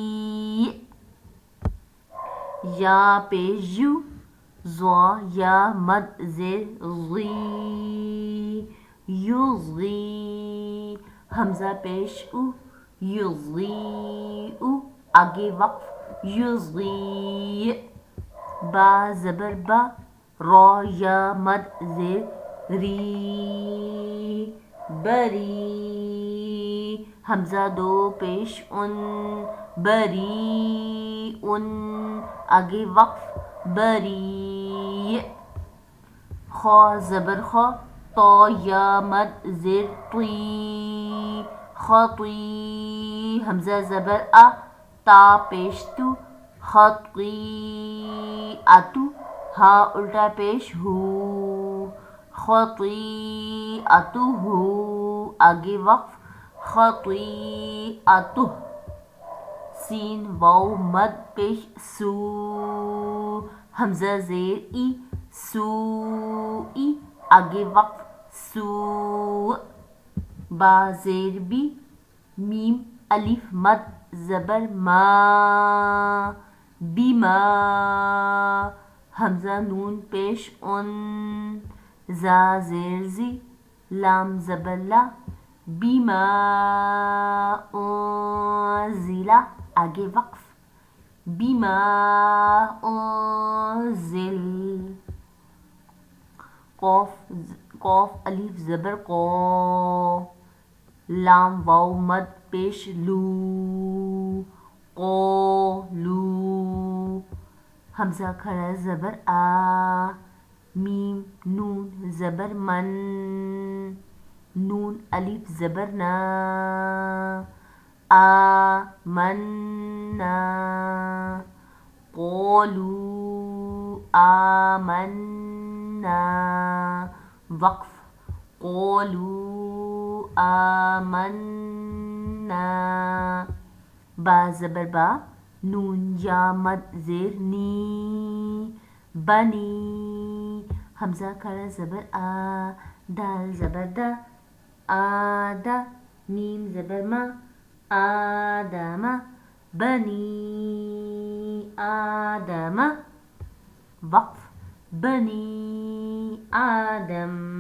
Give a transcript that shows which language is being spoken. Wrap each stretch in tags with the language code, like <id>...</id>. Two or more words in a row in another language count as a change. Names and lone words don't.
<ur>یا پیش یو، زوا یا مد زیر غی، یضغی حمزہ پیش او، یضیء آگے وقف یضغی. با زبر با، را یا مد زیر ری، بری حمزہ دو پیش ان، بری آگے وقف بری. خا زبر خا، تا یا مد زیر طی، خطی حمزہ زبر ا، تا پیش تو، خطیئۃ ہا الٹا پیش ہو، خطیئۃ آگے وقف خطیئۃ. سین واو مد پیش سو، حمزہ زیر ای، سوئی آگے وقف سو. با زیر بی، میم الف مد زبر ما، بیما حمزہ نون پیش ان، زا زیر زی، لام زبر لا، بیما انزل آگے وقف بیما انزل. قوف الف زبر قو، لام واو مد پیش لو، قولو حمزہ کھڑا زبر آ، میم نون زبر من، نون الف زبر نا، آمنا قولوا آمنا وقف قولوا آمنا. با زبر با، نون یا مد زیر نی بنی حمزہ کھڑا زبر آ دال زبر دا آدا میم زبر ما آدم بنی آدم وقف بنی آدم</ur>